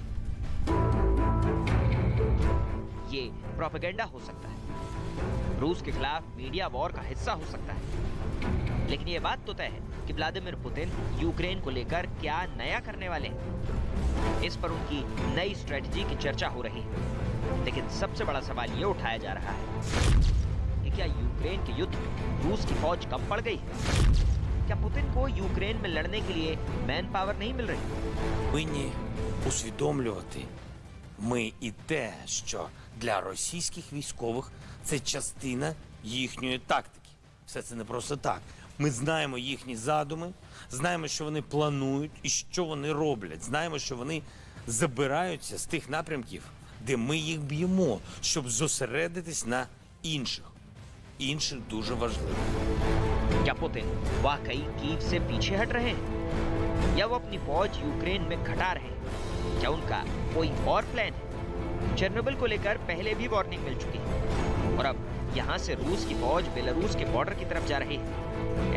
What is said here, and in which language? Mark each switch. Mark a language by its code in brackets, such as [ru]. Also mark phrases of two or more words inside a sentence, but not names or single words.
[hi] ये प्रोपेगेंडा हो सकता है, रूस के खिलाफ [en] media war [hi] का हिस्सा हो सकता है, लेकिन ये बात तो तय है कि व्लादिमीर पुतिन यूक्रेन को लेकर क्या नया करने वाले हैं। इस पर उनकी नई स्ट्रेटजी की चर्चा हो रही है, लेकिन सबसे बड़ा सवाल ये उठाया जा रहा है कि क्या यूक्रेन के युद्ध में रूस की फौज कम पड़ गई है? क्या पुतिन को यूक्रेन में लड़ने के लिए [en] man power [hi] नहीं मिल रही? [uk] Повинні усвідомлювати ми і те, що для російських військових це частина їхньої тактики. Все це не просто так. Ми знаємо їхні задуми, знаємо, що вони планують і що вони роблять. Знаємо, що вони забираються з тих напрямків, де ми їх б'ємо, щоб зосередитись на інших. Інших дуже важливо. [hi] क्या पुतिन वाकई कीव से पीछे हट रहे हैं, या वो अपनी फौज यूक्रेन में घटा रहे हैं? क्या उनका कोई और प्लान है? चेर्नोबिल को लेकर पहले भी वार्निंग मिल चुकी है, और अब यहाँ से रूस की फौज बेलारूस के बॉर्डर की तरफ जा रही है।